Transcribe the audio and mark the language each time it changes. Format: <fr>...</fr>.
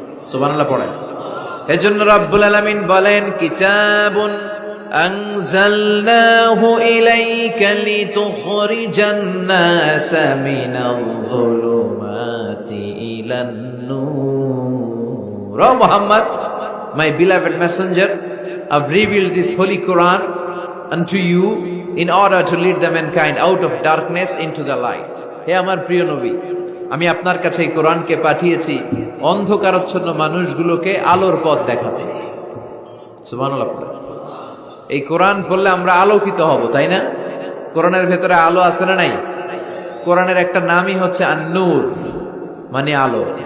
<bn>সুবহানাল্লাহ পড়েন। এজন্য রব্বুল আলামিন বলেন,</bn> <ar>কিতাবুন أنزلناه إليك لتخرج الناس من الظلمات إلى النور.</ar> <en>O Muhammad, my beloved messenger, I've revealed this holy Quran unto you in order to lead the mankind out of darkness into the light.</en> <bn>হে আমার প্রিয় নবী, আমি আপনার কাছে এই কোরআনকে পাঠিয়েছি অন্ধকারাচ্ছন্ন মানুষগুলোকে আলোর পথ দেখাতে। সুবহানাল্লাহ। এই কোরআন পড়লে আমরা আলোকিত হব, তাই না? কোরআনের ভেতরে আলো আছে না নাই? কোরআনের একটা নামই হচ্ছে আন-নূর, মানে আলো।</bn>